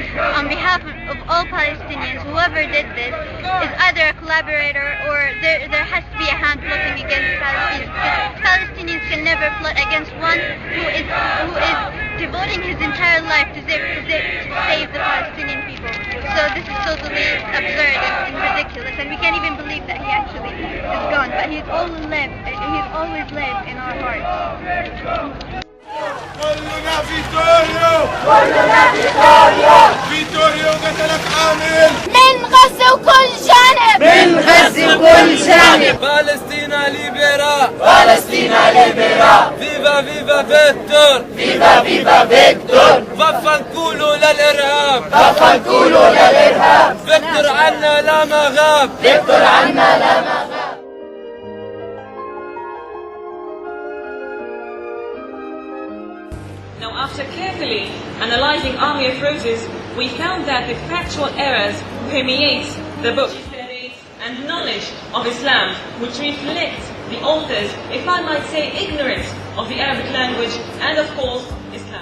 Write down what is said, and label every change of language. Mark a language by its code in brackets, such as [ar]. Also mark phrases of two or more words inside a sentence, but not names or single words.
[en] On behalf of all Palestinians, whoever did this is either a collaborator or there has to be a hand plotting against Palestinians, because Palestinians can never plot against one who is devoting his entire life to save the Palestinian people. So this is totally absurd and ridiculous, and we can't even believe that he actually is gone. But he's always lived in our hearts. [ar] كلنا فيتوريو كلنا فيتوريو فيتوريو قتلك عامل من غزة وكل جانب من غزة وكل جانب [it] Palestina libera Palestina libera Viva viva Victor Viva viva Victor [ar] وفنقولوا للإرهاب وفنقولوا للإرهاب فيكتور عنا لا مغاب فيكتور عنا لا مغاب. [en] Now, after carefully analyzing army approaches, we found that the factual errors permeate the book and knowledge of Islam, which reflect the authors, if I might say, ignorance of the Arabic language and, of course, Islam.